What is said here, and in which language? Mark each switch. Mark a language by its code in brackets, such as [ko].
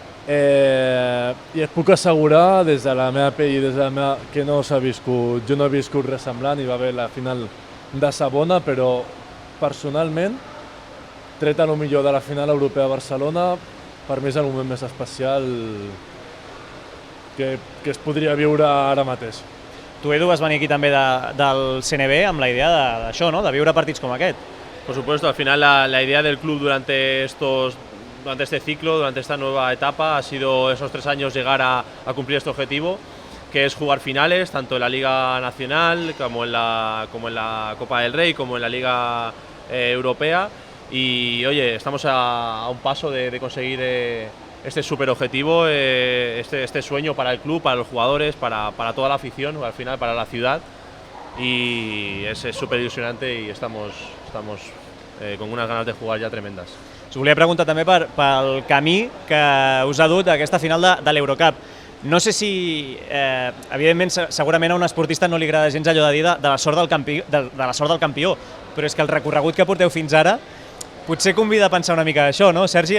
[ca] i et puc assegurar des de la meva pell i des de la meva que no s'ha viscut, jo no he viscut res semblant, hi va haver la final de Sabona, però personalment, tret a lo millor de la final europea a Barcelona, per mi és el moment més especial que es podria viure ara mateix. Tu, Edu, vas venir aquí també del CNB amb la idea d'això, no? De viure partits com aquest. [es] Por supuesto, al final la idea del club durante este ciclo, durante esta nueva etapa, ha sido esos 3 años llegar a cumplir este objetivo, que es jugar finales, tanto en la Liga Nacional como en la Copa del Rey, como en la Liga Europea. Y oye, estamos a un paso de conseguir este super objetivo, este sueño para el club, para los jugadores, para toda la afición, al final para la ciudad, y es súper ilusionante y estamos con unas ganas de jugar [ca] ja tremendes. Us volia preguntar també pel camí que us ha dut a aquesta final de l'Eurocup. No sé si, evidentment, segurament a un esportista no li agrada gens allò de dir de la sort del campió, però és que el recorregut que porteu fins ara potser convida a pensar una mica això, no, Sergi?